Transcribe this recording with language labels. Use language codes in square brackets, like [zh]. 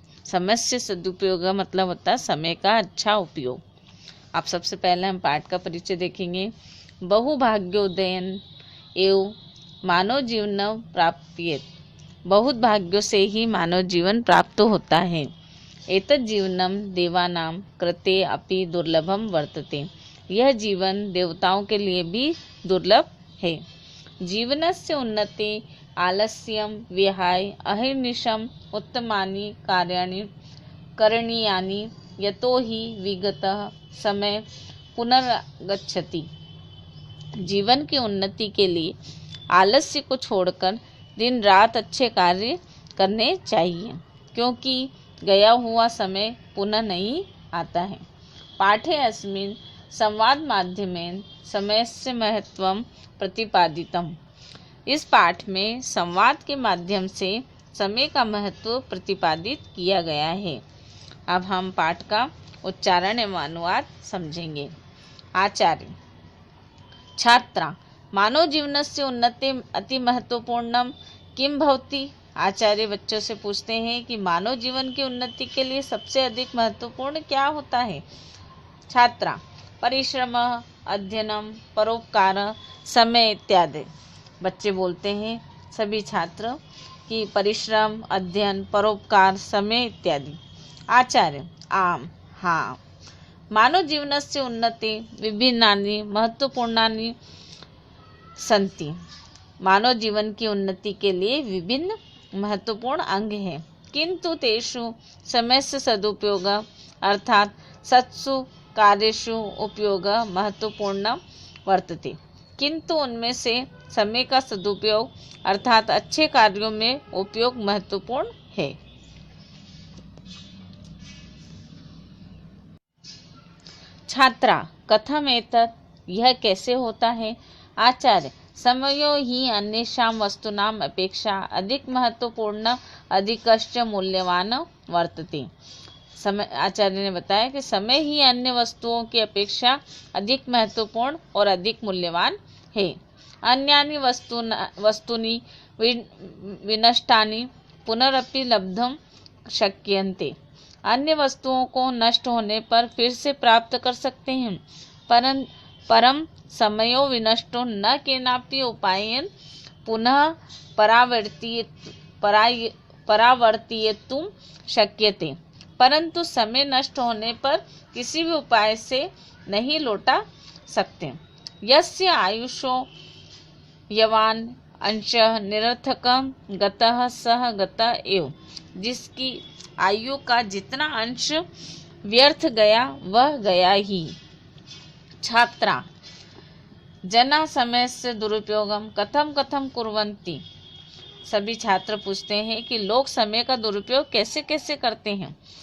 [hi] समय से सदुपयोग मतलब होता है समय का अच्छा उपयोग। आप सबसे पहले हम पाठ का परिचय देखेंगे। [sa] बहुभाग्योदयन एवं मानव जीवन प्राप्येत। [hi] बहुत भाग्यों से ही मानव जीवन प्राप्त होता है। [sa] एतत् जीवनम देवानां कृते अपि दुर्लभम वर्तते। [hi] यह जीवन देवताओं के लिए भी दुर्लभ है। [sa] जीवनस्य उन्नति आलस्यम विहाय अहर्निशम उत्तमानि कार्याणि करणीयानि यतो हि विगतः समय पुनर्गच्छति। [hi] जीवन की उन्नति के लिए आलस्य को छोड़कर दिन रात अच्छे कार्य करने चाहिए, क्योंकि गया हुआ समय पुनः नहीं आता है। [sa] पाठे अस्मिन् संवाद माध्यमेन समयस्य महत्वं प्रतिपादितम्। [hi] इस पाठ में संवाद के माध्यम से समय का महत्व प्रतिपादित किया गया है। अब हम पाठ का उच्चारण एवं अनुवाद समझेंगे। [sa] आचार्य छात्रा मानव जीवनस्य उन्नति अति महत्वपूर्णम किम भवति। [hi] आचार्य बच्चों से पूछते हैं कि मानव जीवन की उन्नति के लिए सबसे अधिक महत्वपूर्ण क्या होता है। [sa] छात्रा परिश्रम अध्ययनम परोपकार समय इत्यादि। [hi] बच्चे बोलते हैं सभी छात्र कि परिश्रम अध्ययन परोपकार समय इत्यादि। [sa] आचार्य आम हाँ, मानव जीवनस्य उन्नति विभिन्नानि महत्वपूर्णानि सन्ति। [hi] मानव जीवन की उन्नति के लिए विभिन्न महत्वपूर्ण अंग हैं, किंतु [sa] तेषु समय से सदुपयोग अर्थात सत्सु कार्येषु उपयोग महत्वपूर्ण वर्तते। [hi] किंतु उनमें से समय का सदुपयोग अर्थात अच्छे कार्यों में उपयोग महत्वपूर्ण है। छात्रा [sa] कथम एतत्, [hi] यह कैसे होता है। [sa] आचार्य समयो ही अन्येषां वस्तूनां अपेक्षा अधिक महत्वपूर्ण अधिकश्च मूल्यवान वर्तते। [hi] समय आचार्य ने बताया कि समय ही अन्य वस्तुओं की अपेक्षा अधिक महत्वपूर्ण और अधिक मूल्यवान है। [sa] अन्यानि वस्तूनि विनष्टानि पुनरपि लब्धुं शक्यन्ते। [hi] अन्य वस्तुओं को नष्ट होने पर फिर से प्राप्त कर सकते हैं, [sa] परम समयो विनष्टो न केनापि उपायेन पुनः परावर्तयितुं शक्यते। [hi] परंतु समय नष्ट होने पर किसी भी उपाय से नहीं लौटा सकते। [sa] यस्य आयुषो यवान अंशः निरर्थकं गतः सह गतः एव। [hi] जिसकी आयु का जितना अंश व्यर्थ गया वह गया ही। [sa] छात्रा जना समय से दुरुपयोगम कथम कथम कुर्वन्ति। [hi] सभी छात्र पूछते हैं कि लोग समय का दुरुपयोग कैसे कैसे करते हैं।